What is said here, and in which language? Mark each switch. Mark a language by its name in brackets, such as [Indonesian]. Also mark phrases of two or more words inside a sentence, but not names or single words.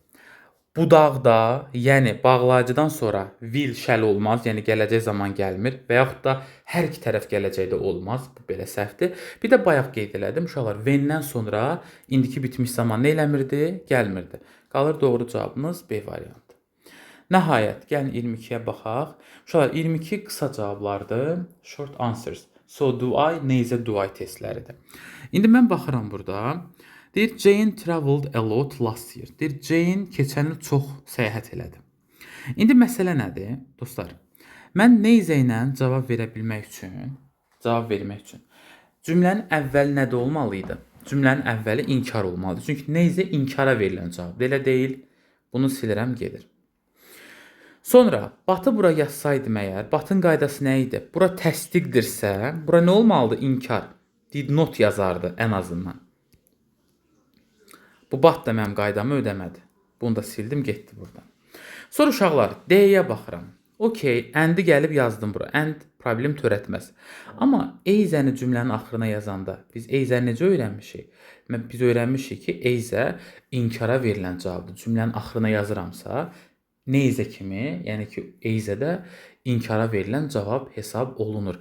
[Azerbaijani] Budaqda, yəni bağlayıcıdan sonra will şəl olmaz, yəni gələcək zaman gəlmir və yaxud da hər iki tərəf gələcəkdə olmaz. Bu belə səhvdir. Bir də bayaq qeyd elədim uşaqlar, when-dən sonra indiki bitmiş zaman nə eləmirdi? Gəlmirdi. Qalır doğru cavabımız B variantı. Nəhayət, gəlin 22-yə baxaq. Uşaqlar, 22 qısa cavablardır. [English] Short answers. So do I, neyzə do I [Azerbaijani] testləridir. İndi mən baxıram burada. [English] Deyir, Jane traveled a lot last year. [Azerbaijani] Deyir, Jane keçən il çox səyahət elədi. İndi məsələ nədir, dostlar? Mən neyzə ilə cavab vermək üçün cümlənin əvvəli nədə olmalıydı? Cümlənin əvvəli inkar olmalıdır. Çünki neyzə inkara verilən cavab. Elə deyil. Bunu silirəm, gedir. Sonra, Batı bura yazsaydım əgər, Batın qaydası nə idi? Bura təsdiqdirsə, bura nə olmalıdır? İnkar. [English] Did not [Azerbaijani] yazardı ən azından. Bu bat da mənim qaydamı ödəmədi. Bunu da sildim, getdi buradan. Sonra uşaqlar, D-yə baxıram. Okey, and-i gəlib yazdım bura. And problem törətməz. Amma eyzəni cümlənin axırına yazanda biz eyzəni necə öyrənmişik? Biz öyrənmişik ki, eyzə inkara verilən cavabdır. Cümlənin axırına yazıramsa, neyzə kimi, yəni ki, eyzədə inkara verilən cavab hesab olunur.